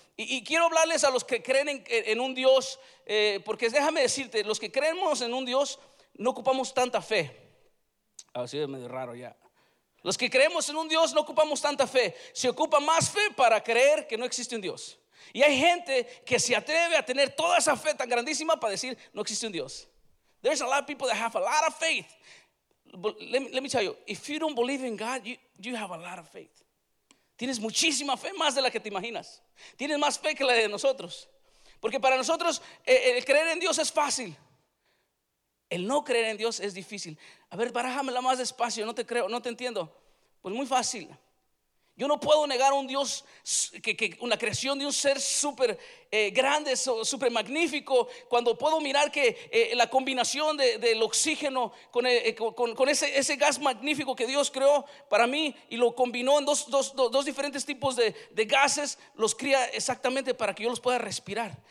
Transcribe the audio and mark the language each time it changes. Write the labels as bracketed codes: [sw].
[es] Y quiero hablarles a los que creen en un Dios, porque déjame decirte, los que creemos en un Dios no ocupamos tanta fe. Así es medio raro ya. Los que creemos en un Dios no ocupamos tanta fe. Se ocupa más fe para creer que no existe un Dios. Y hay gente que se atreve a tener toda esa fe tan grandísima para decir no existe un Dios. [en] There's a lot of people that have a lot of faith. Let me tell you, if you don't believe in God, you have a lot of faith. [es] Tienes muchísima fe, más de la que te imaginas. Tienes más fe que la de nosotros. Porque para nosotros el creer en Dios es fácil. El no creer en Dios es difícil. A ver, barájamela más despacio, no te creo, no te entiendo. Pues muy fácil. Yo no puedo negar a un Dios, que una creación de un ser súper grande, súper magnífico, cuando puedo mirar que la combinación del oxígeno con ese gas magnífico que Dios creó para mí y lo combinó en dos diferentes tipos de gases, los cría exactamente para que yo los pueda respirar.